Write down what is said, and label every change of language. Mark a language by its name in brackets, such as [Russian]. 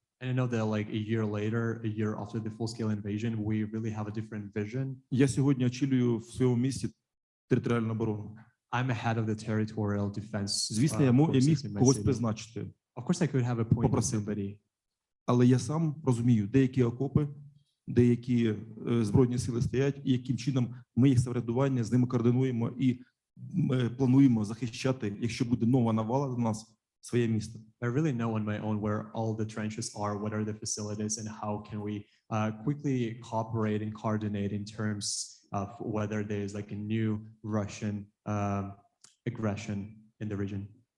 [English] And I know that like a year later, a year after the full-scale invasion, we really have a different vision. [Ukrainian] Я сьогодні очолюю в своєму місті територіальну оборону. [English] I'm a head of the territorial defense. [Ukrainian] Звісно, я міг когось призначити. [English] Of course, I could have appointed somebody. [Ukrainian] Але я сам розумію, деякі окопи, деякі збройні сили стоять, і яким чином ми їх самоврядування з ними координуємо і плануємо захищати, якщо буде нова навала до нас, своє місто. [English] I really know on my own where all the trenches are, what are the facilities, and how can we quickly cooperate and coordinate in terms of whether there is like a new Russian aggression in the region.